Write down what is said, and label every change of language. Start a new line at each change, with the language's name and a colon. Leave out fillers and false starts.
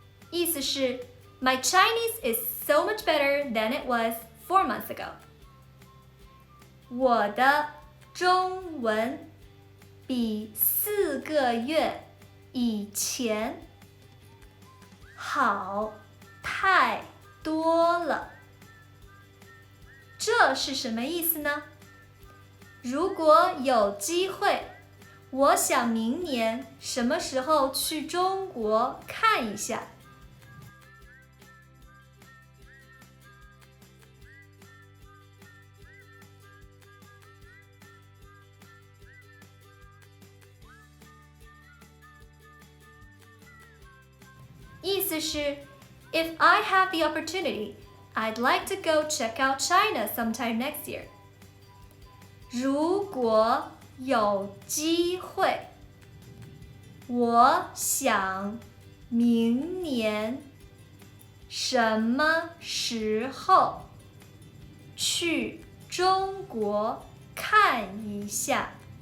Chinese: 意思是
English: My Chinese is so much better than it was 4 months ago.
Chinese: 我的中文比4个月以前好太多了。这是什么意思呢？如果有机会，我想明年什么时候去中国看一下。意思是
English: If I have the opportunity, I'd like to go check out China sometime next year.
Chinese: 如果有机会，我想明年什么时候去中国看一下。